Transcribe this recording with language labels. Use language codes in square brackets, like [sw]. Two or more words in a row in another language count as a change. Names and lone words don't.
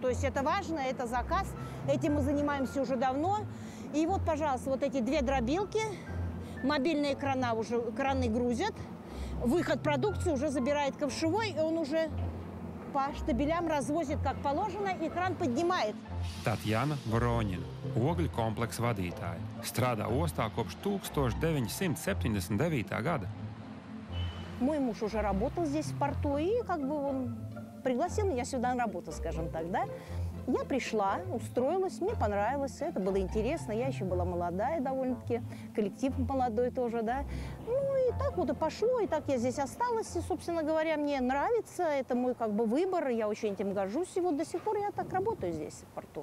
[ru] То есть это важно, это заказ, этим мы занимаемся уже давно. И вот, пожалуйста, вот эти 2 дробилки, мобильные краны грузят, выход продукции уже забирает ковшевой, и он уже по штабелям развозит как положено, и кран поднимает. [lv] Tatjana Voroņina, ogļu kompleksa vadītāja, strādā ostā kopš 1979. gada. [ru] Мой муж уже работал здесь в порту, и как бы он пригласил меня сюда на работу, скажем так, да. Я пришла, устроилась, мне понравилось, это было интересно, я еще была молодая довольно-таки, коллектив молодой тоже, да. Ну и так вот и пошло, и так я здесь осталась, и, собственно говоря, мне нравится, это мой как бы выбор, я очень этим горжусь, и вот до сих пор я так работаю здесь, в порту.